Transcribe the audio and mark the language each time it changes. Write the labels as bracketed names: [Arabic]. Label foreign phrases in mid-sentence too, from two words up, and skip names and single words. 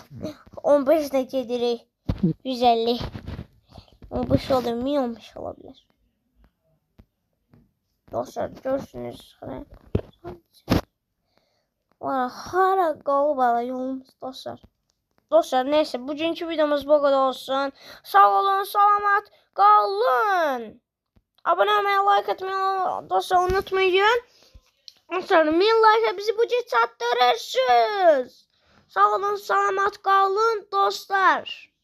[Azerbaijani] 15 ilə gedirik. 150. [Turkish] 15 olur, 1015 olabilir. Dostlar görürsünüz. [Azerbaijani] Hara qalıb ala yolumuz dostlar. [Turkish] Dostlar neyse bugünkü videomuz bu kadar olsun. Sağ olun, salamat kalın. Abone olmayı, like atmayı dostlar unutmayın. [Azerbaijani] Dostlar 1000 like bizi bu gece çatdırırsınız. [Turkish] Sağ olun, salamat kalın dostlar.